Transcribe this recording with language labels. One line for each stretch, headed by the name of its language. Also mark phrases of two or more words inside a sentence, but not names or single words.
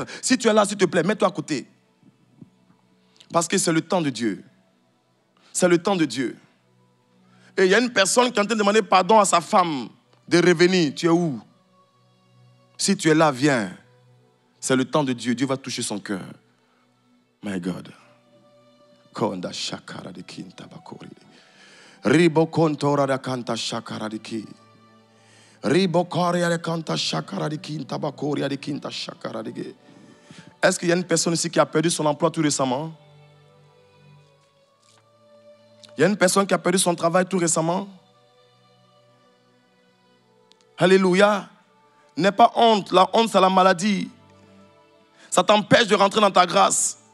French: Si tu es là, s'il te plaît, mets-toi à côté. Parce que c'est le temps de Dieu. C'est le temps de Dieu. Et il y a une personne qui est en train de demander pardon à sa femme de revenir. Tu es où? Si tu es là, viens. C'est le temps de Dieu. Dieu va toucher son cœur.
English: My God. Konda shakara de kinta bakori. Ribo kontora da kanta shakara de ki. Ribo koria de kanta shakara de kinta bakori de kinta shakara de ki.
French: Est-ce qu'il y a une personne ici qui a perdu son emploi tout récemment? Il y a une personne qui a perdu son travail tout récemment? Alléluia. N'aie pas honte. La honte, c'est la maladie. Ça t'empêche de rentrer dans ta grâce.